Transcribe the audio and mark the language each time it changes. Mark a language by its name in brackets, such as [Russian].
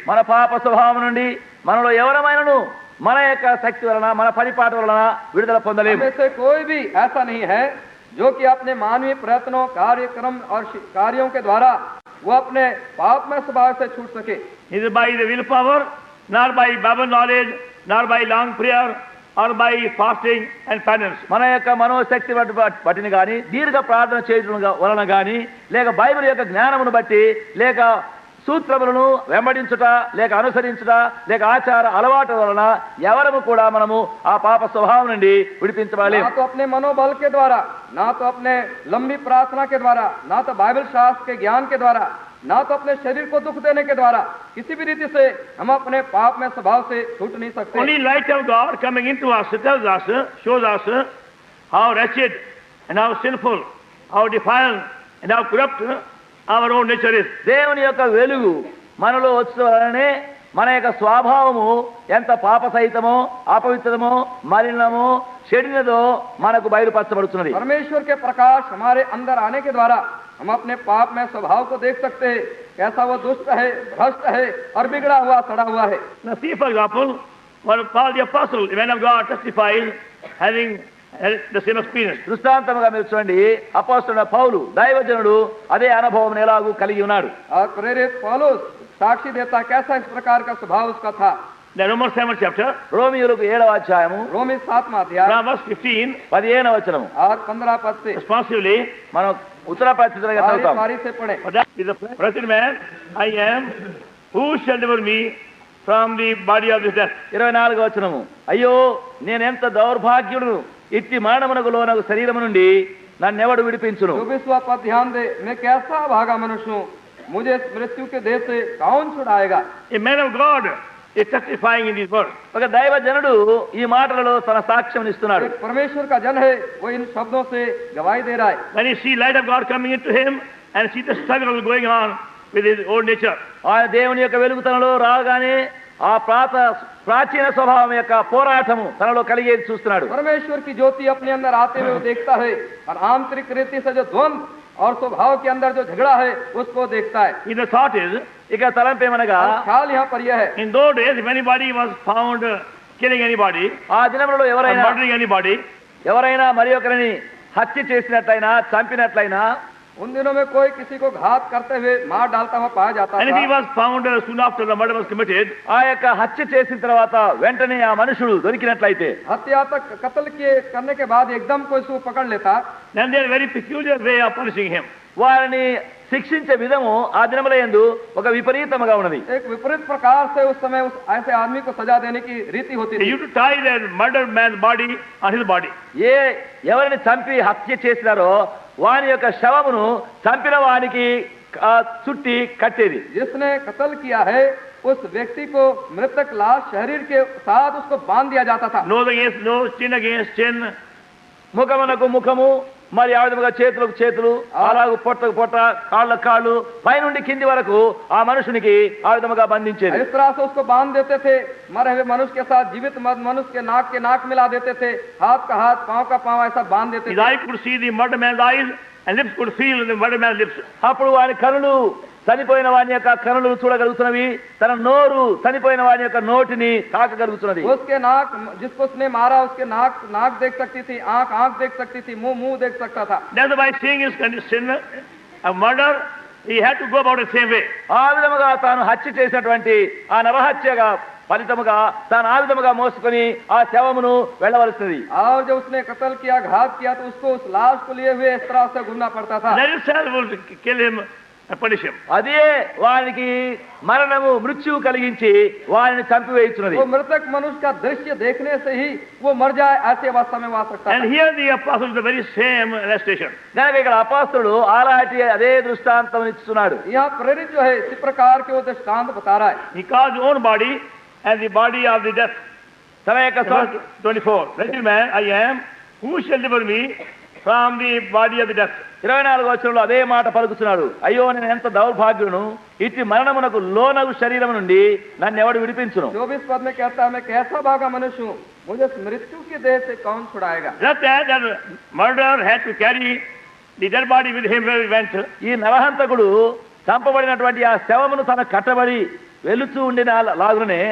[Telugu] మన పాప స్వభావం నుండి మనలో ఎవరమైనను మన యొక్క శక్తి వలన మన పనిపాటు వలన విడుదల పొందలేము [Hindi] हमें से कोई भी ऐसा नहीं है जो कि अपने मानवीय प्रयत्नों, कार्यक्रम और कार्यों के द्वारा वो अपने पाप में स्वभाव से छूट सके। [English] Neither by the willpower, nor by Bible knowledge, nor by long prayer, or by fasting and penance. [Telugu] మన యొక్క మనోశక్తి బట్టిని గాని దీర్ఘ ప్రార్థన చేయడం వలన గాని లేక బైబిల్ యొక్క జ్ఞానమును బట్టి లేక సూత్రములను వెంబడించుట లేక అనుసరించుట లేక ఆచార అలవాటు వలన ఎవరము కూడా మనము ఆ పాప స్వభావం నుండి విడిపించబడలేము [Hindi] ना तो अपने मनोबल के द्वारा, ना तो अपने लंबी प्रार्थना के द्वारा, ना तो बाइबल शास्त्र के ज्ञान के द्वारा, ना तो अपने शरीर को दुख देने के द्वारा किसी भी रीति से हम अपने पाप में स्वभाव से छूट नहीं सकते। [English] Only light of God coming into us tells us, shows us how wretched and how sinful, how defiled and how corrupt our own nature is. [Telugu] దేవుని యొక్క వెలుగు మనలో వచ్చే వలనే మన యొక్క స్వభావము ఎంత పాప సహితమో అపవిత్రమో మలినమో చెడినదో మనకు బయలుపరచబడుతున్నది [Hindi] परमेश्वर के प्रकाश हमारे अंदर आने के द्वारा हम अपने पाप में स्वभाव को देख सकते हैं, कैसा वो दुष्ट है, भ्रष्ट है और बिगड़ा हुआ, सड़ा हुआ है। [English] Now see, for example, what Paul the Apostle, the man of God, testifies having had the same experience. [Telugu] దృష్టాంతముగా మీరు చూడండి అపోస్తలుడైన పౌలు దైవజనుడు అదే అనుభవం ఎలాగూ కలిగి ఉన్నాడు [Hindi] और प्रेरित पौलुस साक्षी देता कैसा इस प्रकार का स्वभाव उसका था। [English] The Romans 7th chapter, [Telugu] రోమియోలకు 7వ అధ్యాయము [Hindi] रोमी 7वां अध्याय [English] from verse 15, [Telugu] 15వ వచనము [Hindi] और 15 पद से [English] responsively, [Telugu] మనం ఉత్తర ప్రత్యుత్తరంగా [Hindi] बारी [Telugu] చదువుతాం [Hindi] बारी से पढ़े। [English] for that is the wretched man I am, who shall deliver me from the body of this death? [Telugu] 24వ వచనము అయ్యో నేనెంత దౌర్భాగ్యుడును ఇట్టి మరణమునకు లోనగు శరీరము నుండి నన్నెవడు విడిపించును [Hindi] 24वां पद ध्यान दे, मैं कैसा भागा मनुष्य हूँ, मुझे इस मृत्यु के देह से कौन छुड़ाएगा। [English] A man of God is testifying in these words. [Telugu] ఒక దైవజనుడు ఈ మాటలలో తన సాక్ష్యం ఇస్తున్నాడు [Hindi] एक परमेश्वर का जन है, वो इन शब्दों से गवाही दे रहा है। [English] When he see light of God coming into him and see the struggle going on with his old nature, [Telugu] ఆయన దేవుని యొక్క వెలుగుతనలో రాగానే ఆ ప్రాచీన స్వభావం యొక్క పోరాటము తనలో కలిగేది చూస్తున్నాడు [Hindi] परमेश्वर की ज्योति अपने अंदर आते हुए वो देखता है और आंतरिक रीति से जो द्वंद और स्वभाव के अंदर जो झगड़ा है उसको देखता है। [English] in the thought is, [Telugu] ఇక తలంపేమనగా [Hindi] और ख्याल यहाँ पर यह है, [English] in those days, if anybody was found killing anybody [Telugu] ఆ దినములలో [English] or [Telugu] ఎవరైనా [English] murdering anybody, [Telugu] మరి ఒకరిని హత్య చేసినట్లయినా చంపినట్లయినా [Hindi] उन दिनों में कोई किसी को घात करते हुए मार डालता हुआ पाया जाता [English] And he [Hindi] था। [English] was found soon after the murder was committed. [Telugu] ఆ యొక్క హత్య చేసిన తర్వాత వెంటనే ఆ మనుషుడు దొరికినట్లయితే [Hindi] हत्या तक कत्ल करने के बाद एकदम कोई उसको पकड़ लेता, [English] Then there is a very peculiar way of punishing him. [Telugu] వారిని శిక్షించే విధము ఆ దినముల యందు ఒక విపరీతముగా ఉన్నది. [Hindi] एक विपरीत प्रकार से उस समय उस ऐसे आदमी को सजा देने की रीति होती [English] They [Hindi] थी। [English] used to tie that murdered man's body on his body. [Telugu] ఎవరిని చంపి హత్య చేసినారో వాని యొక్క శవమును చంపిన వానికి చుట్టి కట్టేది. [Hindi] जिसने कत्ल किया है उस व्यक्ति को मृतक लाश शरीर के साथ उसको बांध दिया जाता था। [English] Nose against nose, chin against chin. [Telugu] ముఖమునకు ముఖము, మరి ఆ విధముగా చేతులకు చేతులు, అలాగే పొట్టకు పొట్ట, కాళ్ళకు కాళ్ళు, పైనుండి కింది వరకు ఆ మనుషునికి ఆ విధముగా బంధించేది. [Hindi] इस तरह से उसको बांध देते थे। मरे हुए मनुष्य के साथ जीवित मनुष्य के नाक मिला देते थे, हाथ का हाथ, पांव का पांव, ऐसा बांध देते [English] His [Hindi] थे। [English] eye could see the murdered man's eyes, and lips could feel the murdered man's lips. [Telugu] అప్పుడు వాని కనులు చనిపోయిన వాని యొక్క కనులు చూడగలుగుతున్నవి, తన నోరు చనిపోయిన వాని యొక్క నోటిని తాకగలుగుతున్నది. [Hindi] उसके नाक, जिसको उसने मारा उसके नाक देख सकती थी, आंख देख सकती थी, मुंह देख सकता था। [English] That's why seeing his sin of murder, he had to go about the same way. [Telugu] ఆ విధముగా తాను హత్య చేసినటువంటి ఆ నరహత్యగా ఫలితముగా తాను ఆ విధముగా మోసుకొని ఆ శవమును వెళ్ళవలసినది. [Hindi] और जब उसने कत्ल किया, घात किया, तो उसको उस लाश को लिए हुए इस तरह से घूमना पड़ता था। [English] That itself will kill him and punish him. [Telugu] అదే వానికి మరణము మృత్యువు కలిగించి వారిని చంపివేయుచున్నది. [Hindi] वो मृतक मनुष्य का दृश्य देखने से ही वो मर जाए, ऐसे अवस्था में वो आ सकता [English] And here the apostle is the very same illustration. [Telugu] కనుక ఇక్కడ అపోస్తలుడు అలాంటి అదే దృష్టాంతం ఇస్తున్నాడు. [Hindi] यहाँ प्रेरित जो है इसी प्रकार के वो दृष्टांत बता रहा है। [English] He calls his own body as the body of the death. [Telugu] తన యొక్క [English] Verse 24. Wretched man I am, who shall deliver me from the body of the death? [Telugu] 24వ వచనంలో అదే మాట పలుకుతున్నాడు. అయ్యో నేను ఎంత దౌర్భాగ్యును, ఇట్టి మరణమునకు లోనగు శరీరం నుండి నన్ను ఎవడు విడిపించును. [Hindi] 24 पद में कहता है, मैं कैसा भागा मनुष्य हूँ, मुझे मृत्यु की देह से कौन छुड़ाएगा। [English] Just that murderer had to carry the dead body with him where he went. [Telugu] ఈ నరహంతకుడు చంపబడినటువంటి ఆ శవమును తన కట్టబడి వెలుచూ ఉండిన లాగునే